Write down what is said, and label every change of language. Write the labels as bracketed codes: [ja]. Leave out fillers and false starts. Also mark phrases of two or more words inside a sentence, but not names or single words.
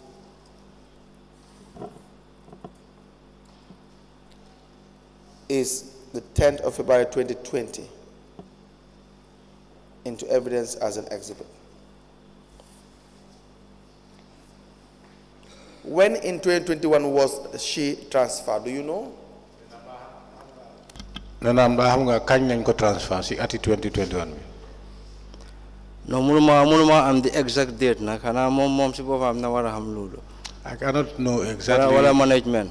[en] is the 10th of February 2020, into evidence as an exhibit. When in 2021 was she transferred? Do you know? [wo] Nena mba xam nga kañ lañ ko transfer si ati 2021 bi. No munuma am [en] the exact date [wo] na kana mom si bopam na wara xam lolu. [en] I cannot know exactly [wo] Wala management.